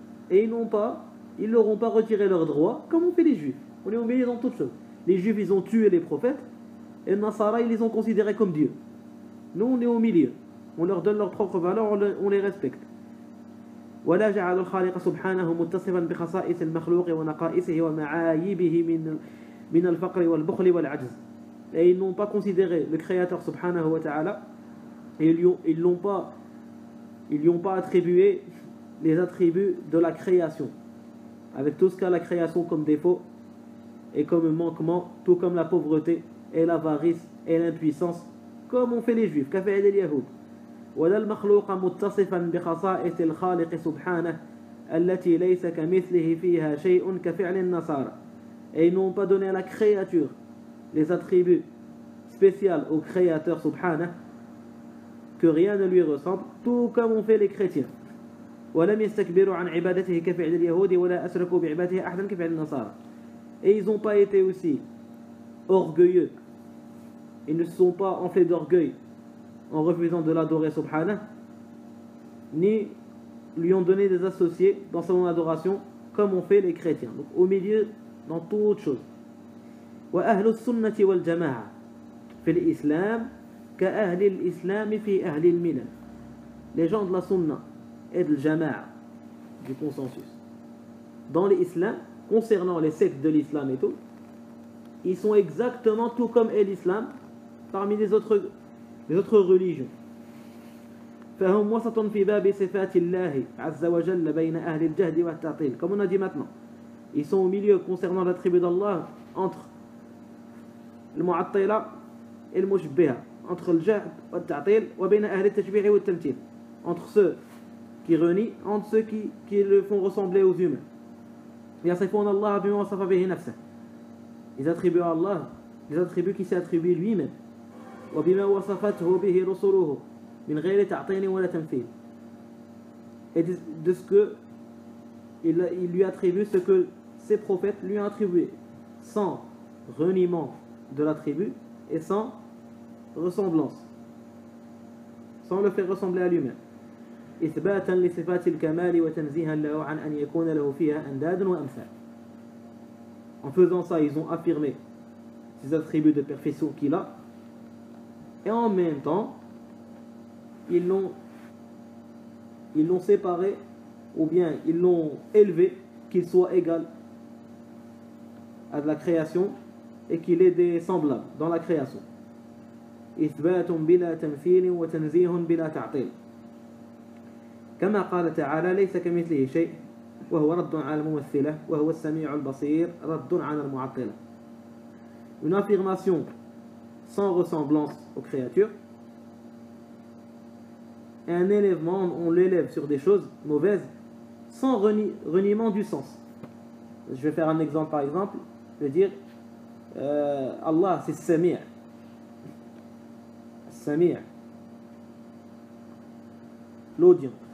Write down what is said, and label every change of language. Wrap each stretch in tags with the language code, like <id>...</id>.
<fr>Et ils leur ont pas retiré leurs droits, comme ont fait les juifs. On est au milieu dans toutes choses. Les juifs, ils ont tué les prophètes, et les Nasara, ils les ont considérés comme Dieu. Nous, on est au milieu. On leur donne leurs propres valeurs, on les respecte.</fr> <ar>ولا جعل الخالق سبحانه متصفا بخصائص المخلوق ونقائصه ومعايبه من الفقر والبخل والعجز.</ar> <fr>Et ils n'ont pas considéré le Créateur subhanahu wa ta'ala Et ils lui ont pas attribué les attributs de la création, avec tout ce qu'a la création comme défaut et comme manquement, tout comme la pauvreté et l'avarice et l'impuissance, comme ont fait les juifs, qu'a fait les Yahoud.</fr> <ar>ولا المخلوق متصفا بخصائص الخالق سبحانه التي ليس كمثله فيها شيء كفعل النصارى.</ar> <fr>Et ils n'ont pas donné à la créature les attributs spéciaux au créateur subhanahu, que rien ne lui ressemble, tout comme ont fait les chrétiens.</fr> <ar>ولم يستكبروا عن عبادته كفعل اليهود ولا أشركوا بعبادته أحدا كفعل النصارى.</ar> <fr>Et ils n'ont pas été aussi orgueilleux, ils ne se sont pas enflés d'orgueil en refusant de l'adorer subhanahu, ni lui ont donné des associés dans son adoration comme ont fait les chrétiens. Donc au milieu dans toute chose.</fr> <ar>وأهل السنة والجماعة في الإسلام كأهل الإسلام في أهل الملل.</ar> <fr>Les gens de la sunna et de l'jama'a, du consensus, dans l'islam, concernant les sectes de l'islam et tout, ils sont exactement tout comme est l'islam parmi les autres religions.</fr> <ar>فهم وسط في باب صفات الله عز وجل بين أهل الجهد والتعطيل.</ar> <fr>Comme on a dit maintenant, ils sont au milieu concernant l'attribut d'Allah entre le mu'attila et le mushbiha, entre le jahd et le ta'til,</fr> <ar>وبين أهل التشبيه والتمثيل,</ar> <fr>entre ceux qui renient, entre ceux qui le font ressembler aux humains.</fr> <ar>يصفون الله بما وصف به نفسه.</ar> <fr>Ils attribuent à Allah les attributs qui s'est attribué lui-même.</fr> <ar>وبما وصفته به رسله من غير تعطيل ولا تمثيل.</ar> <fr>Et de ce que il lui attribue ce que ses prophètes lui ont attribué, sans reniement de l'attribut et sans ressemblance, sans le faire ressembler à lui-même.</fr> <ar>إثباتا لصفات الكمال وتنزيها له عن أن يكون له فيها أنداد وأمثال.</ar> <fr>En faisant ça, ils ont affirmé ces attributs de perfection qu'il a, et en même temps ils l'ont séparé, ou bien ils l'ont élevé, qu'il soit égal à de la création et qu'il ait des semblables dans la création.</fr> <ar>إثبات بلا تمثيل وتنزيه بلا تعطيل. كما قال تعالى ليس كمثله شيء وهو رد على الممثلة وهو السميع البصير رد على المعطلة.</ar> <fr>Une affirmation sans ressemblance aux créatures, et un élèvement, on l'élève sur des choses mauvaises sans reniement du sens. Je vais faire un exemple par exemple, je vais dire Allah c'est Sami', Sami', l'audient.</fr>